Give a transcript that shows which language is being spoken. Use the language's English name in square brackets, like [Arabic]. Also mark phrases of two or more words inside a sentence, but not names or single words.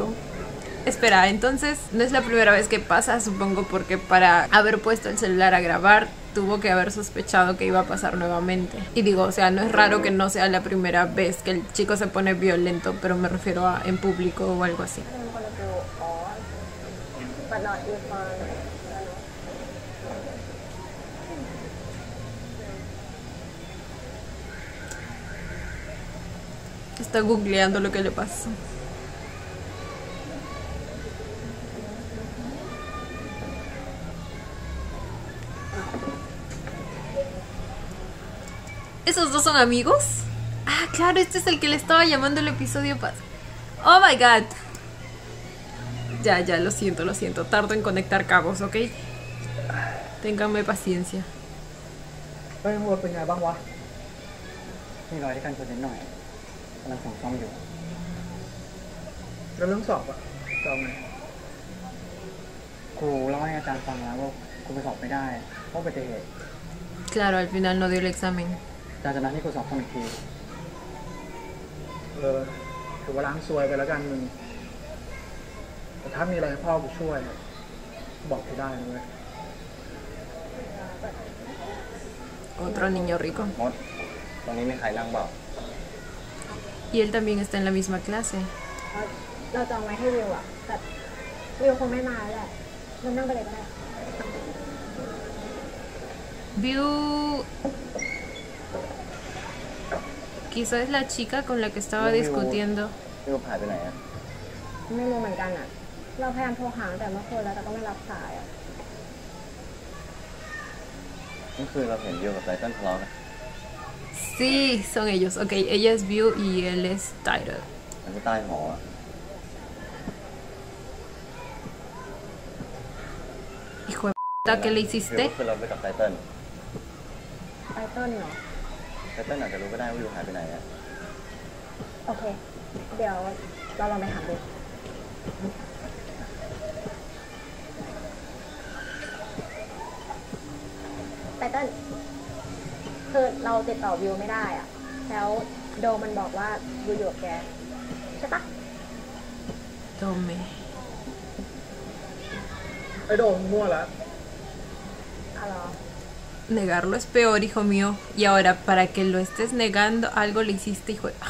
[Spanish] Espera, entonces no es la primera vez que pasa, supongo, porque para haber puesto el celular a grabar tuvo que haber sospechado que iba a pasar nuevamente. Y digo, o sea, no es raro que no sea la primera vez que el chico se pone violento, pero me refiero a en público o algo así. [Thai] เป็นคนละฟิลอ๋อ [English] but not in fun [Spanish] Está googleando lo que le pasó. ¿Esos dos son amigos? Ah, claro, este es el que le estaba llamando el episodio pasado. [English] Oh my god. [Spanish] Ya, lo siento. Tardo en conectar cabos, ¿ok? Ténganme paciencia. [Thai] เฮ้ยวัวเป็นไงบ้างวะ มีรอยที่กันชนนิดหน่อยกำลังส่งซ่อมอยู่ แล้วเรื่องสอบอ่ะจะเอาไง ครูเล่าให้อาจารย์ฟังแล้วว่าครูไปสอบไม่ได้เพราะอุบัติเหตุ [Spanish] Claro, al final no dio el examen. [Thai] อาจารย์จะนัดให้ครูสอบเพิ่มอีกที ถือว่าล้างซวยไปแล้วกันมึงแต่ถ้ามีอะไรให้พ่อกูช่วย บอกกูได้นะเว้ย [Spanish] Otro niño rico. [Thai] มดตรงนี้มีใครนั่งเปล่า [Spanish] Y él también está en la misma clase. [Thai] เราจองไว้ให้วิวอ่ะแต่วิวคงไม่มาแล้วแหละเรานั่งไปเลยก็ได้ [Spanish] View quizás es la chica con la que estaba discutiendo. [Thai] พี่ว่าหายไปไหนอะ ไม่รู้เหมือนกันอ่ะ เราพยายามโทรหาตั้งแต่เมื่อคืนแล้วแต่ก็ไม่รับสายอ่ะ เมื่อคืนเราเห็นวิวกับไตเติ้ลทะเลาะกัน [Spanish] Sí, son ellos. Ok, ella es View y él es Tyler. [Thai] มันก็ใต้หออะ [Spanish] Hijo de puta, ¿qué le [Thai] วิว [Spanish] hiciste? [Thai] ก็คือเราไปกับไตเติ้ล ไตเติ้ลเหรอ ไตเติ้ลอาจจะรู้ก็ได้ว่าวิวหายไปไหนอะ โอเค เดี๋ยวเราลองไปหาดูไตเติ้ลคือเราติดต่อวิวไม่ได้อ่ะ แล้วโดมันบอกว่าวิวอยู่กับแก ใช่ปะ [Spanish] Tome. [Thai] ไอ้โดมมั่วแล้ว อ๋อเหรอ [Spanish] Negarlo es peor, hijo mío. Y ahora, para que lo estés negando, algo le hiciste, hijo de... Ah,